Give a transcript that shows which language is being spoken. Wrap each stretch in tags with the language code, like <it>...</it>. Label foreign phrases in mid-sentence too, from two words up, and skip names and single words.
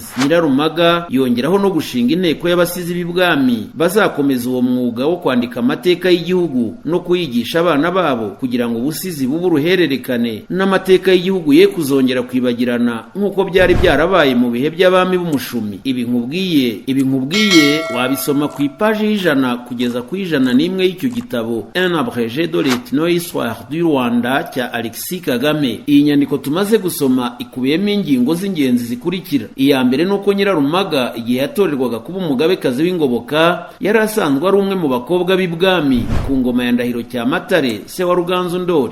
<rw>Nyirarumaga yongeraho no gushinga inteko y'abasizi b'ibwami bazakomeza uwo mwuga wo kwandika amateka y'igihugu no kuyigisha abana babo kugira ngo ubusizi bube uruhererekane n'amateka y'igihugu ye kuzongera kwibagirana nk'uko byari byarabaye mu bihe by'abami b'umushumi. Ibi nkubwiye wabisoma ku ipaji y'ijana kugeza ku ijana n'imwe y'icyo gitabo Un abrégé de l'ethno-histoire du Rwanda cya Alexis Kagame. Iyi nyandiko tumaze gusoma ikubiyemo ingingo z'ingenzi zikurikira. Iya mbere nuko Nyirarumaga igihe yatorerwaga kuba umugabekazi w'Ingoboka yari asanzwe ari umwe mu bakobwa b'ibwami ku ngoma ya Ndahiro Cyamatare se wa Ruganzu Ndori.</rw>